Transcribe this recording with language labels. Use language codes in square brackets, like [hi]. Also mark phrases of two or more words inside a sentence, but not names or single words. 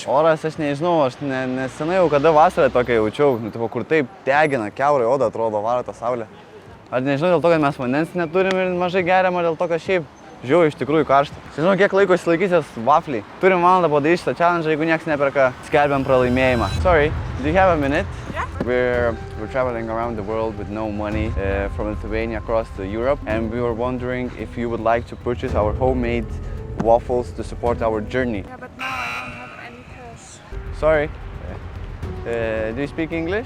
[lt] Oras, aš nežinau, aš nesenai jau kada vasarą tokia jaučiau, kur taip tegina, kiaurai oda atrodo, varo tą saulę. Ar nežinau dėl to, kad mes vandens neturim ir mažai geriam, ar dėl to, kad šiaip žiūrėjau iš tikrųjų karštą. Žinau, kiek laiko išsilaikysias vafliai. Turim valandą padaryti šitą challenge, jeigu nieks neperka, skelbiam pralaimėjimą. [en] Sorry, do you have a minute? Yeah. We're traveling around the world with no money from Lithuania across to Europe, and we were wondering if you would like to purchase our homemade waffles to support our journey. Yeah, but now I don't have any cash. Sorry. Do you speak English?